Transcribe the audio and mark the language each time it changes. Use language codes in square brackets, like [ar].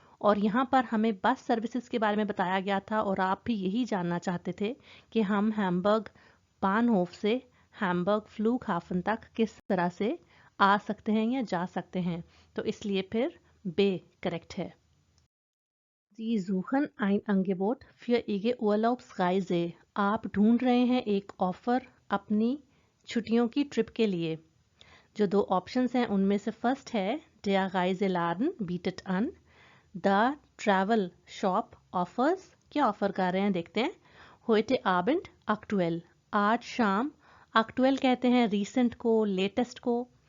[hi] और यहाँ पर हमें बस सर्विसेज के बारे में बताया गया था और आप भी यही जानना चाहते थे कि हम हैम्बर्ग बानहोफ से हैम्बर्ग फ्लूगहाफन तक किस तरह से आ सकते हैं या जा सकते हैं, तो इसलिए फिर बे करेक्ट है। [de] Sie suchen ein Angebot für Ihre Urlaubsreise. [hi] आप ढूंढ रहे हैं एक ऑफर अपनी छुट्टियों की ट्रिप के लिए। जो दो ऑप्शंस हैं उनमें से फर्स्ट है [de] Der Reiseladen bietet an, [en] The Travel Shop offers, [hi] क्या ऑफर कर रहे हैं देखते हैं। [de] Heute Abend aktuell, [hi] आज शाम, aktuell कहते हैं रीसेंट को, लेटेस्ट को।